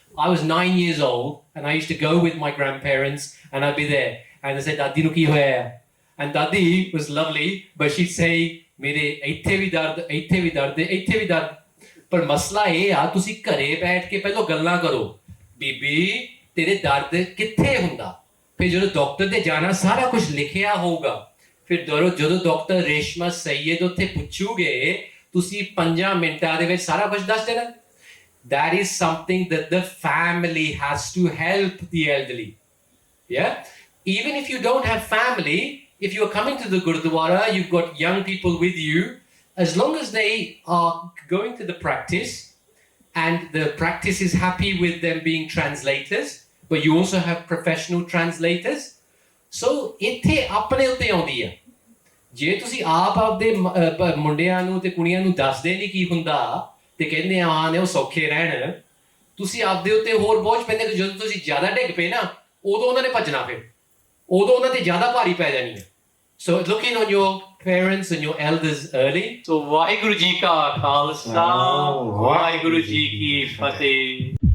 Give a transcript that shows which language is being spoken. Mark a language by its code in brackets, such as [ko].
[en] I was 9 years old and I used to go with my grandparents and I'd be there and they said, [pa] Dadi nu ki hoya? [en] And Dadi was lovely, but she'd say, [pa] mere ਇੱਥੇ ਵੀ ਦਰਦ, ਪਰ ਮਸਲਾ ਇਹ ਆ ਤੁਸੀਂ ਘਰੇ ਬੈਠ ਕੇ ਪਹਿਲਾਂ ਗੱਲਾਂ ਕਰੋ, ਬੀਬੀ ਤੇਰੇ ਦਰਦ ਕਿੱਥੇ ਹੁੰਦਾ, ਫਿਰ ਜਦੋਂ ਡਾਕਟਰ ਦੇ ਜਾਣਾ ਸਾਰਾ ਕੁਝ ਲਿਖਿਆ ਹੋਊਗਾ, ਫਿਰ ਜਦੋਂ ਡਾਕਟਰ ਰੇਸ਼ਮਾ ਸੈਯਦ ਉੱਥੇ ਪੁੱਛੂਗੇ ਤੁਸੀਂ 5 ਮਿੰਟਾਂ ਦੇ ਵਿੱਚ ਸਾਰਾ ਕੁਝ ਦੱਸ ਦੇਣਾ. [en] That is something that the family has to help the elderly. Yeah? Even if you don't have family, if you are coming to the Gurdwara, you've got young people with you, as long as they are going to the practice and the practice is happy with them being translators, but you also have professional translators. [pa] So, ਇੱਥੇ ਆਪਣੇ ਉੱਤੇ ਆਉਂਦੀ ਹੈ. ਜੇ ਤੁਸੀਂ ਆਪਦੇ ਮੁੰਡਿਆਂ ਨੂੰ ਤੇ ਕੁੜੀਆਂ ਨੂੰ ਦੱਸਦੇ ਨਹੀਂ ਕੀ ਹੁੰਦਾ ਤੇ ਕਹਿੰਦੇ ਆ ਨੇ ਉਹ ਸੌਖੇ ਰਹਿਣ, ਤੁਸੀਂ ਆਪਦੇ ਉੱਤੇ ਹੋਰ ਬੋਝ ਪੈਂਦੇ ਕਿ ਜਦੋਂ ਤੁਸੀਂ ਜ਼ਿਆਦਾ ਡਿੱਗ ਪਏ ਨਾ, ਉਦੋਂ ਉਹਨਾਂ ਨੇ ਭੱਜਣਾ, ਫਿਰ ਉਦੋਂ ਉਹਨਾਂ ਤੇ ਜ਼ਿਆਦਾ ਭਾਰੀ ਪੈ ਜਾਣੀ ਹੈ. [en] So looking on your parents and your elders early. [pa] So Waheguru ji ਕਾ ਖਾਲਸਾ ਵਾਹਿਗੁਰੂ ਜੀ ਕੀ ਫਤਿਹ